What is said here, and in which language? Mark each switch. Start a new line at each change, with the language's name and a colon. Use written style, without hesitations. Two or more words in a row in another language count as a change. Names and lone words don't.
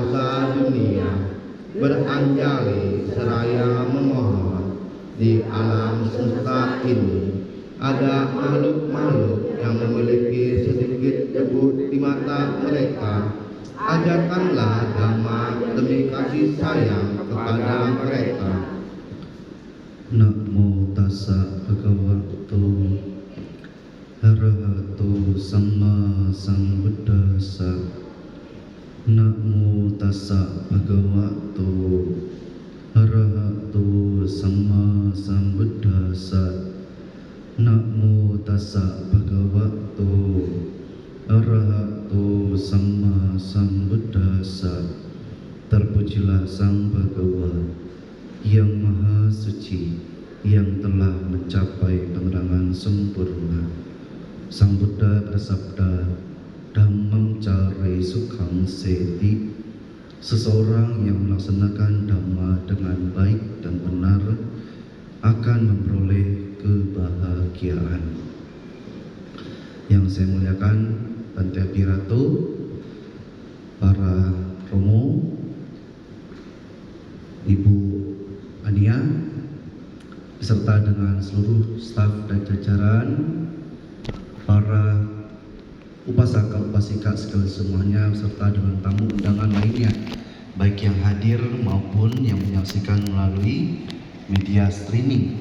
Indonesian: segala dunia beranjali seraya memohon di alam semesta ini ada makhluk-makhluk yang memiliki sedikit debu di mata mereka. Ajarkanlah Dhamma demi kasih sayang kepada mereka.
Pali: Namo tassa bhagavato arahato samma sambuddhassa. Namo tassa bhagavato arahato samma sambuddhassa. Namo tassa bhagavato arahato samma sambuddhassa.
Indonesian: Terpujilah Sang Bhagawa yang Maha Suci, yang telah mencapai penerangan sempurna. Sang Buddha bersabda,
Pali: Dhammam care sukhang seti.
Indonesian: Seseorang yang melaksanakan Dhamma dengan baik dan benar akan memperoleh kebahagiaan. Yang saya muliakan, Bante Abhiratu, para Romo, Ibu Ania, beserta dengan seluruh staf dan jajaran, para upasaka-upasika sekali semuanya, beserta dengan tamu undangan lainnya, baik yang hadir maupun yang menyaksikan melalui media streaming.